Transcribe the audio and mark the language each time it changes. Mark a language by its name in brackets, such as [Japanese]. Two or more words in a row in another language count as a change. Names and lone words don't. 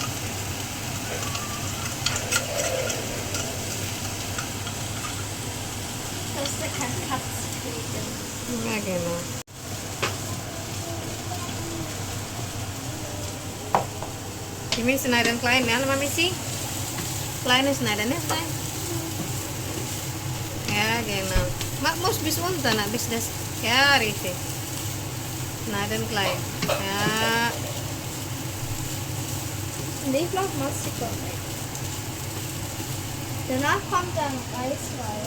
[German] Ja, genau. Ini schneiden klein, [Indonesian] ya, Mami sih? [German] Kleine schneiden, ya, klein. Ja, genau. Mak muss bis unten, bis das. Ja, richtig. Schneiden klein. Ja. Und ich mache Massiko. Danach kommt dann Reis rein.